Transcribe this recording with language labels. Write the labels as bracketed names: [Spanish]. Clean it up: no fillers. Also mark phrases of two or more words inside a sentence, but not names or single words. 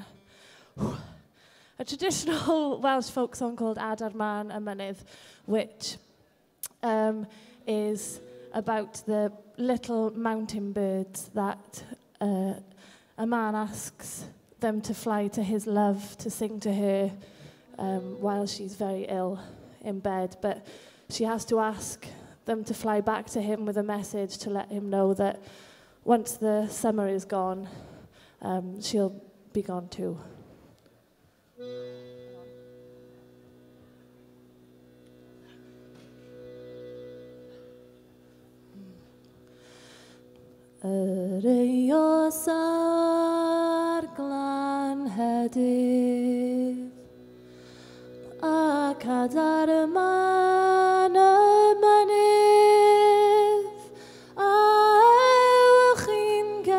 [English] A traditional Welsh folk song called Adar Man y Mynydd, which is about the little mountain birds that a man asks them to fly to his love, to sing to her while she's very ill in bed. But she has to ask them to fly back to him with a message to let him know that once the summer is gone, she'll be gone too. [Welsh] Eos ar glan hedydd ac adar y man y mynydd a ewch chi'n